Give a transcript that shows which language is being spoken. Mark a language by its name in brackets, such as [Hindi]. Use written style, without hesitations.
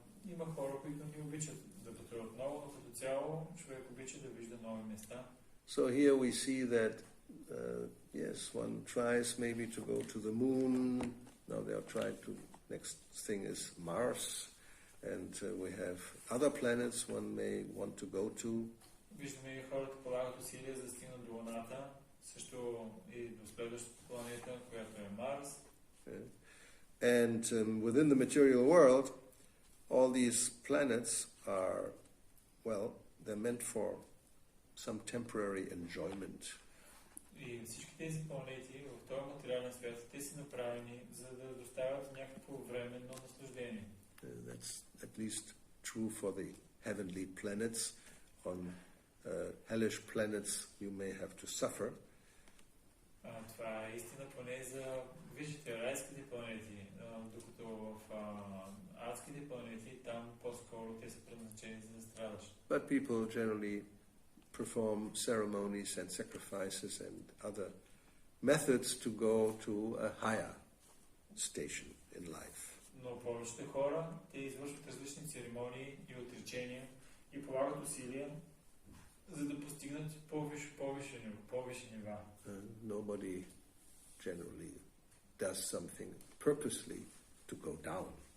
[Bulgarian] Има хора, които не обичат да пътуват много, но като цяло човек обича да вижда нови места. [English] So here we see that, yes, one tries maybe to go to the moon. Now they are trying to, next thing is Mars. And we have other planets one may want to go to. [Bulgarian] Виждаме и хората полагат усилия за да стигнат до Луната, също и до следващата планета, която е Марс. [English] And within the material world, all these planets are, well, they're meant for some temporary enjoyment. [Bulgarian] И всички тези планети в този материален свят, те са направени за да доставят някакво временно наслаждение. [English] That's at least true for the heavenly planets. On hellish planets you may have to suffer. [Bulgarian] Това е истина поне за виждате райските планети, докато в адските планети там по-скоро те са предназначени за да страдаш. [English] But people generally perform ceremonies and sacrifices and other methods to go to a higher station in life. [Bulgarian] Но повечето хора, те извършват различни церемонии и отречения и полагат усилия, за да постигнат повече нива. [English] Nobody generally does something purposely to go down.